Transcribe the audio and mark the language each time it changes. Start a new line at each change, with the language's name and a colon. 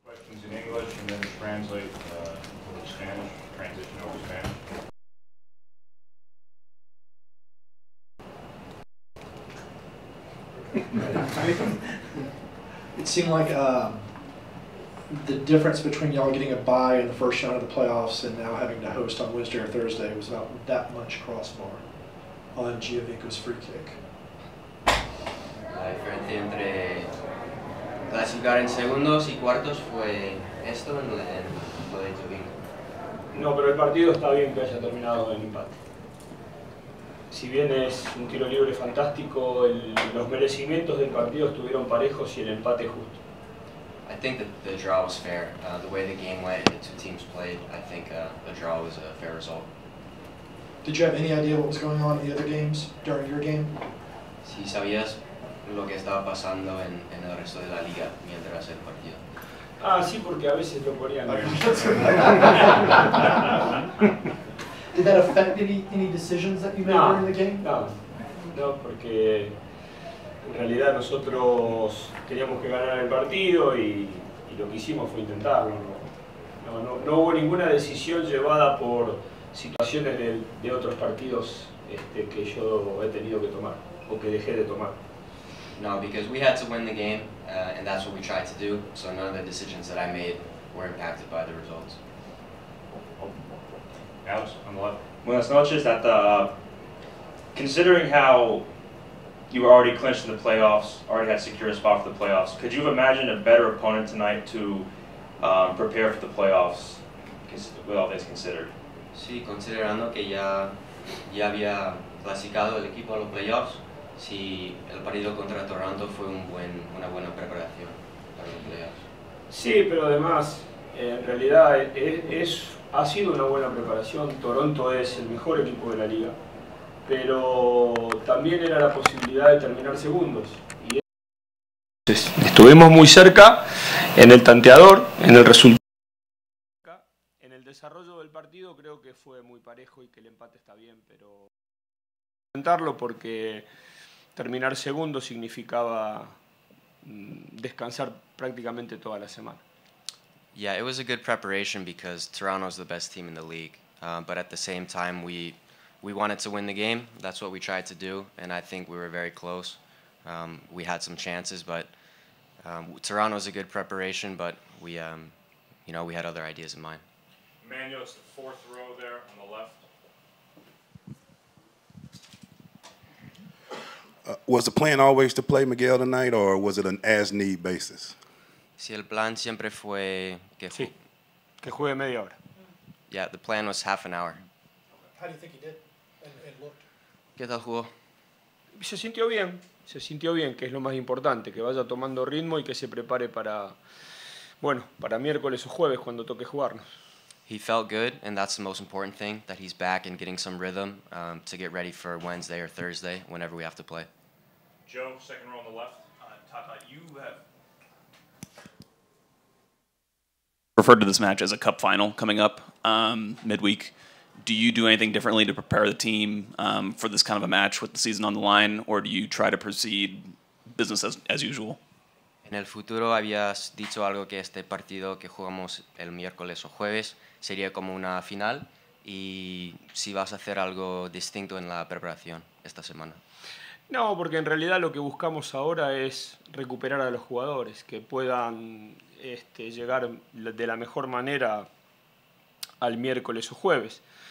English: Things in English and then translate over Spanish, transition over Spanish. It seemed like the difference between y'all getting a bye in the first round of the playoffs and now having to host on Wednesday or Thursday was about that much crossbar on Giovinco's free kick.
Spanish: La diferencia entre clasificar en segundos y cuartos fue esto en lo de Giovinco. No, pero el partido está bien que haya terminado en empate. Si bien es un tiro libre fantástico, los merecimientos del partido estuvieron parejos y el empate justo.
English: I think that the draw was fair. The way the game went and the two teams played, I think the draw was a fair result. Did you have any idea what was going on in the other games during your game?
Spanish: Si sabías lo que estaba pasando en el resto de la liga mientras el partido. Ah, sí, porque a veces lo ponían.
English: Did that affect any decisions that you made during the game?
Spanish: No, porque en realidad nosotros teníamos que ganar el partido y lo que hicimos fue intentarlo. No hubo ninguna decisión llevada por situaciones de otros partidos que yo he tenido que tomar o que dejé de tomar.
English: No, because we had to win the game, and that's what we tried to do. So none of the decisions that I made were impacted by the results. Alex, on the left.
Spanish: Buenas noches.
English: Considering how you were already clinched in the playoffs, already had secure a spot for the playoffs, could you have imagined a better opponent tonight to prepare for the playoffs, with all things considered?
Spanish: Sí, considerando que ya había clasificado el equipo a los playoffs, sí, el partido contra Toronto fue una buena preparación para los playoffs. Sí, pero además, en realidad ha sido una buena preparación. Toronto es el mejor equipo de la liga, pero también era la posibilidad de terminar segundos. Y estuvimos muy cerca en el tanteador, en el resultado. En el desarrollo del partido creo que fue muy parejo y que el empate está bien, pero intentarlo porque terminar segundo significaba descansar prácticamente toda la semana.
English: Yeah, it was a good preparation because Toronto's the best team in the league. But at the same time, we wanted to win the game. That's what we tried to do, and I think we were very close. We had some chances, but Toronto's a good preparation. But we had other ideas in mind. Emmanuel, it's the fourth row there on the left. Was the plan always to play Miguel tonight, or was it an as-need basis?
Spanish: Si el plan siempre fue que juegue media hora.
English: Yeah, the plan was half an hour. How do you think he did and looked?
Spanish: ¿Qué tal jugó? Se sintió bien, que es lo más importante, que vaya tomando ritmo y que se prepare para miércoles o jueves cuando toque jugarnos.
English: He felt good, and that's the most important thing, that he's back and getting some rhythm to get ready for Wednesday or Thursday, whenever we have to play. Joe, second row on the left. Tata, you have referred to this match as a cup final coming up midweek. Do you do anything differently to prepare the team for this kind of a match with the season on the line, or do you try to proceed business as usual?
Spanish: En el futuro habías dicho algo que este partido que jugamos el miércoles o jueves sería como una final, y si vas a hacer algo distinto en la preparación esta semana. No, porque en realidad lo que buscamos ahora es recuperar a los jugadores, que puedan llegar de la mejor manera al miércoles o jueves.